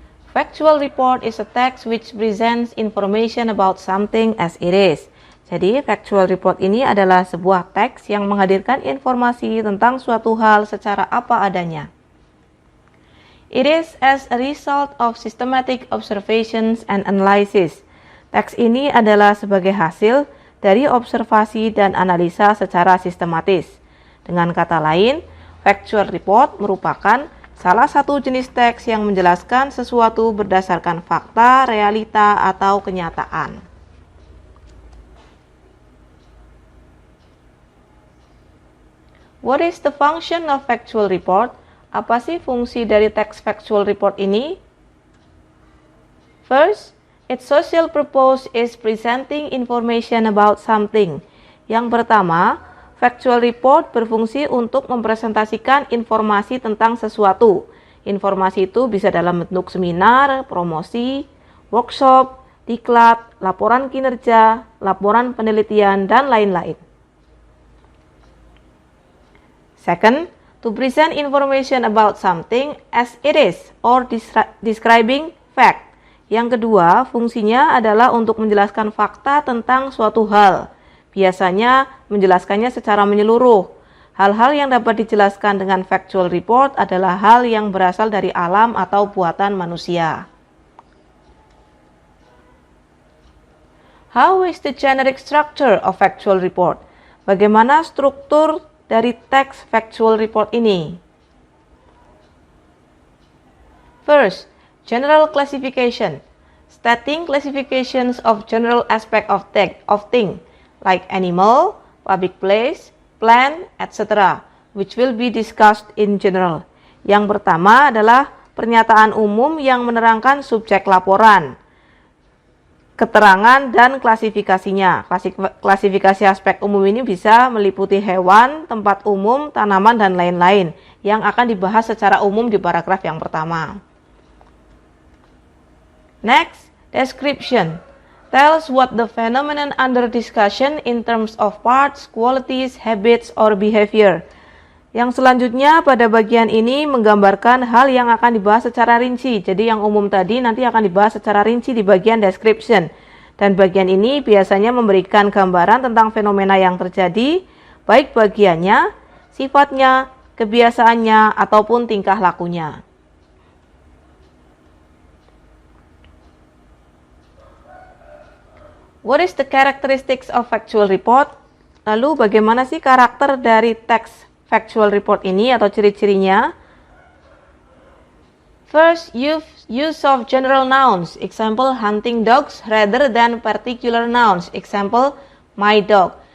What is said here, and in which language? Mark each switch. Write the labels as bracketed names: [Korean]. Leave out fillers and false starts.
[English] Factual Report is a text which presents information about something as it is. [Indonesian] Jadi, Factual Report ini adalah sebuah teks yang menghadirkan informasi tentang suatu hal secara apa adanya. [English] It is as a result of systematic observations and analysis. [Indonesian] Teks ini adalah sebagai hasil dari observasi dan analisa secara sistematis. Dengan kata lain, Factual Report merupakan salah satu jenis teks yang menjelaskan sesuatu berdasarkan fakta, realita, atau kenyataan. [English] What is the function of Factual Report? [Indonesian] Apa sih fungsi dari teks Factual Report ini? [English] First, its social purpose is presenting information about something. [Indonesian] Yang pertama, Factual Report berfungsi untuk mempresentasikan informasi tentang sesuatu. Informasi itu bisa dalam bentuk seminar, promosi, workshop, diklat, laporan kinerja, laporan penelitian, dan lain-lain. [English] Second, to present information about something as it is or describing fact. [Indonesian] Yang kedua, fungsinya adalah untuk menjelaskan fakta tentang suatu hal. Biasanya menjelaskannya secara menyeluruh. Hal-hal yang dapat dijelaskan dengan Factual Report adalah hal yang berasal dari alam atau buatan manusia. [English] How is the generic structure of Factual Report? [Indonesian] Bagaimana struktur dari teks Factual Report ini? [English] First, general classification. stating classifications of general aspect of thing, like animal, public place, plant, etc., which will be discussed in general. [Indonesian] Yang pertama adalah pernyataan umum yang menerangkan subjek laporan, keterangan dan klasifikasinya. Klasifikasi aspek umum ini bisa meliputi hewan, tempat umum, tanaman, dan lain-lain yang akan dibahas secara umum di paragraf yang pertama. [English] Next, description. Tells what the phenomenon under discussion in terms of parts, qualities, habits, or behavior. [Indonesian] Yang selanjutnya pada bagian ini menggambarkan hal yang akan dibahas secara rinci. Jadi yang umum tadi nanti akan dibahas secara rinci di bagian description. Dan bagian ini biasanya memberikan gambaran tentang fenomena yang terjadi, baik bagiannya, sifatnya, kebiasaannya, ataupun tingkah lakunya. [English] What is the characteristics of factual report? [Indonesian] Lalu bagaimana sih karakter dari teks factual report ini atau ciri-cirinya? [English] First, use of general nouns, example hunting dogs rather than particular nouns, example my dog.